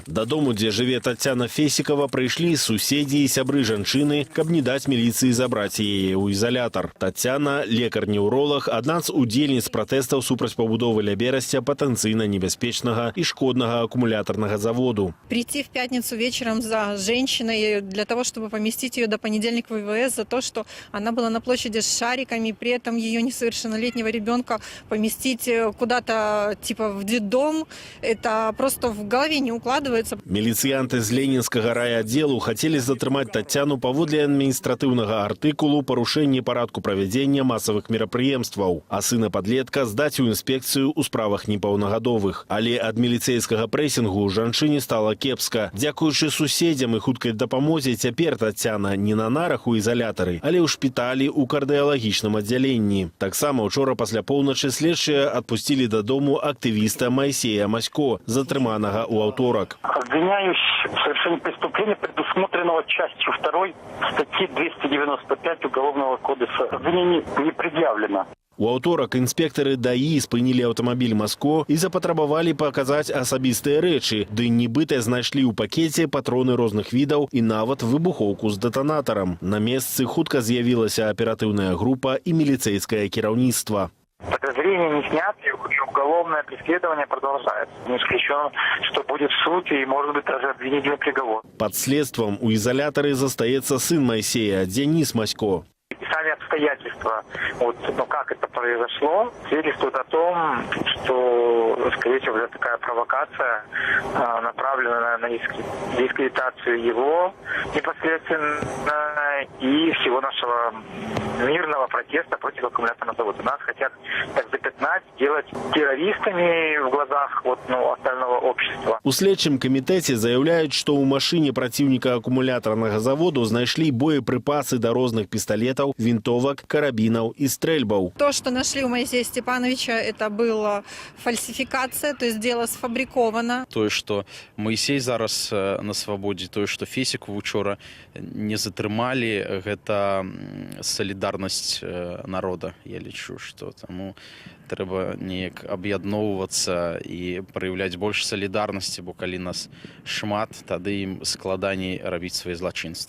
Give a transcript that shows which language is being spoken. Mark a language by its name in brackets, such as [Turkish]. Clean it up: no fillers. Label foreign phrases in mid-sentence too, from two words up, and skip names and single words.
[Belarusian] Дадому, дзе жыве Тацяна Фесікова, прыйшлі суседзі і сябры жанчыны, каб не даць міліцыі забраць яе ў ізалятар. Тацяна, лекар-неўролаг, адна з удзельніц пратэстаў супраць пабудовы ля Берасця патэнцыйна небяспечнага і шкоднага акумулятарнага заводу. [Russian] Прийти в пятницу вечером за женщиной для того, чтобы поместить ее до понедельника в ВВС за то, что она была на площади с шариками, при этом ее несовершеннолетнего ребенка поместить куда-то типа в детдом, это просто в голове не укладывается. [Belarusian] Міліцыянты з ленінскага райаддзелу хацелі затрымаць Тацяну паводле адміністратыўнага артыкулу парушэнне парадку правядзення масавых мерапрыемстваў, а сына падлетка здаць у інспекцыю ў справах непаўнагадовых. Але ад міліцэйскага прэсінгу жанчыне стала кепска. Дзякуючы суседзям і хуткай дапамозе цяпер Тацяна не на нарах у ізалятары, але ў шпіталі ў кардыялагічным аддзяленні. Таксама учора пасля поўначы следчыя адпусцілі дадому активиста Моисея Масько, затрыманага у аўторак. [Russian] Обвиняюсь в совершении преступления, предусмотренного частью 2 статьи 295 Уголовного кодекса. Обвинение не предъявлено. [Belarusian] У аўторак інспектары ДАІ спынілі аўтамабіль Маско і запатрабавалі паказаць асабістыя рэчы, ды нібыта знайшлі ў пакеце патроны розных відаў і нават выбухоўку з дэтанатарам. На месцы хутка з'явілася аператыўная група і міліцэйскае кіраўніцтва. [Russian] Подозрения не сняты, и уголовное преследование продолжается. Не исключено, что будет суд и, может быть, даже обвинительный приговор. Под следством у изолятора застаецца сын Моисея, Денис Масько. Сами обстоятельства, как это произошло, свидетельствуют о том, что, скорее всего, это такая провокация, направленная на дискредитацию его непосредственно и всего нашего мирного протеста против аккумуляторного завода. Нас хотят так запятнать, делать террористами в глазах остального общества. [Belarusian] У следчым камітэце заяўляюць, што ў машыне праціўніка акумулятарнага заводу знайшлі боепрыпасы да розных пісталетаў, [Russian] винтовок, карабинов и стрельбов. То, что нашли у Моисея Степановича, это была фальсификация, то есть дело сфабриковано. То, что [Belarusian] Моисей зараз [Russian] на свободе, то, что [Belarusian] Фесіку учора не затрымалі, гэта солідарнасць народа. Я лічу, что таму трэба неяк аб'ядноўвацца і праяўляць больш салідарнасці, бо калі нас шмат, тады ім складаней рабіць свае злачынствы.